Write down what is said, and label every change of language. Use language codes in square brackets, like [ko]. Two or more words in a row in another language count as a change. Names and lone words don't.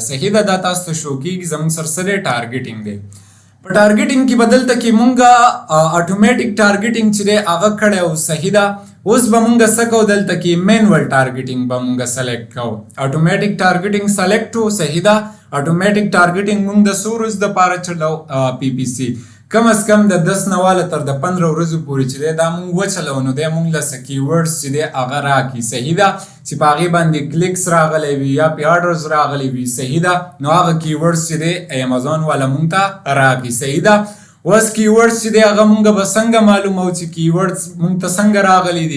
[ps] صحیح ده، دا تاسو ته شو کېږي زموږ سره څه دی، ټارګټینګ دی. په ټارګټینګ کې به دلته کې مونږ [en] automatic targeting [ps] چې دی هغه کړی و. صحیح ده، اوس به مونږ څه کوو، دلته کې [en] manual targeting [ps] به مونږ سلیکټ کوو. [en] automatic targeting [ps] سلیکټ و. صحیح ده، [en] automatic targeting [ps] مونږ د څو ورځو دپاره چلو PPC، [ur] کم از کم [ps] د 10 نه واله تر د 15 ورځو پورې چې دی دا مونږ وچلو، نو دی مونږ له څه کیورډز چې دی هغه راکړي. صحیح ده، چې په هغې باندې کلیکس راغلی وي یا پې آرډرز راغلی وي. صحیح ده، نو هغه کیورډز چې دی امازون والا مونږ ته راکړي. صحیح ده، اوس کیورډز چې دی هغه مونږ به څنګه معلومو چې کیورډز مونږ ته څنګه راغلی دي.